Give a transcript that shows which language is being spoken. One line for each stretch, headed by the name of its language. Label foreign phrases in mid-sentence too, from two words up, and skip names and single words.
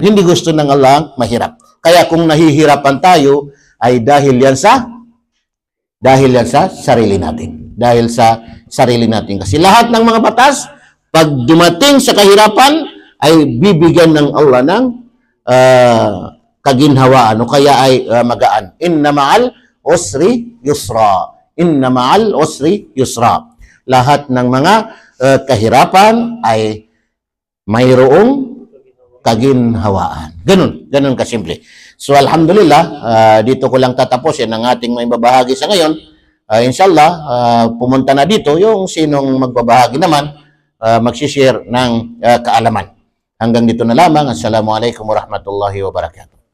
Filipino: Hindi gusto ng Allah mahirap. Kaya kung nahihirapan tayo, ay dahil yan sa sarili natin. Dahil sa sarili natin. Kasi lahat ng mga batas, pag dumating sa kahirapan, ay bibigyan ng Allah ng kaginhawaan o kaya ay magaan.
Arabic: إن مع العسر يسرا إن مع العسر يسرا.
Filipino: Lahat ng mga kahirapan ay mayroong kaginhawaan. Ganun kasimple. So alhamdulillah, dito ko lang tatapusin ang ating may babahagi sa ngayon. Inshallah, pumunta na dito yung sinong magbabahagi naman, magsishare ng kaalaman. Hanggang dito na lamang.
Arabic: السلام عليكم ورحمة الله وبركاته.